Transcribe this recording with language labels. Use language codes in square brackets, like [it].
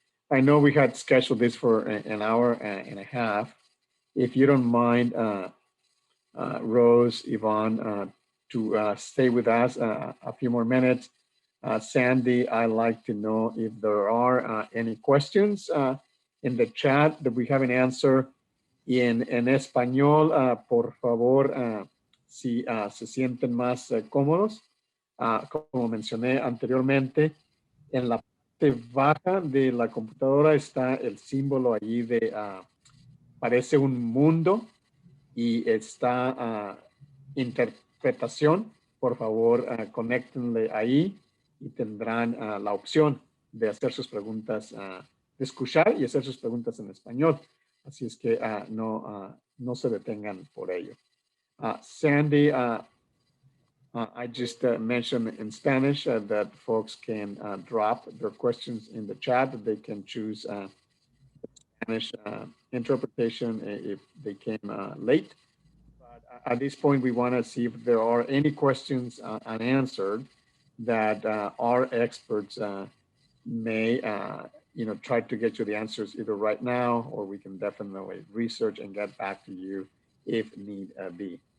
[en] I know we had scheduled this for an hour and a half. If you don't mind, Rose, Yvonne, to stay with us a few more minutes. Sandy, I'd like to know if there are any questions in the chat that we haven't answered. [es] Y en español, por favor, si se sienten más cómodos, como mencioné anteriormente, en la parte baja de la computadora está el símbolo allí de, parece un mundo y está interpretación. Por favor, conéctenle ahí y tendrán la opción de hacer sus preguntas, de escuchar y hacer sus preguntas en español. Así es que no se detengan por ello. [en] Sandy, I just mentioned in Spanish that folks can drop their questions in the chat. They can choose Spanish interpretation if they came late. But at this point, we want to see if there are any questions unanswered that our experts may try to get you the answers either right now, or we can definitely research and get back to you if need be.